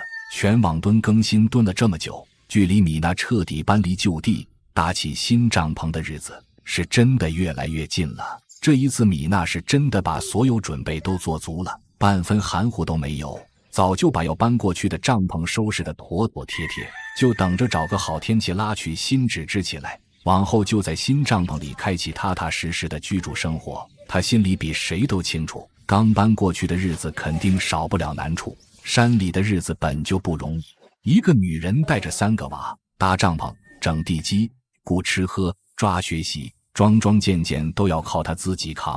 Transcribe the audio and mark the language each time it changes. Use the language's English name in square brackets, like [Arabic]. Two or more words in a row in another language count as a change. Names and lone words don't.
[Chinese] 全网蹲更新蹲了这么久，距離米娜徹底搬離舊地，搭起新帳篷的日子是真的越來越近了。這一次米娜是真的把所有準備都做足了，半分含糊都沒有，早就把要搬過去的帳篷收拾得妥妥帖帖，就等着找個好天氣拉去新紙支起來，往後就在新帳篷裡開啟踏踏實實的居住生活。她心裡比誰都清楚，剛搬過去的日子肯定少不了難處，山裡的日子本就不容易，一個女人帶着3個娃，搭帳篷、整地基、顧吃喝、抓學習，樁樁件件都要靠她自己扛。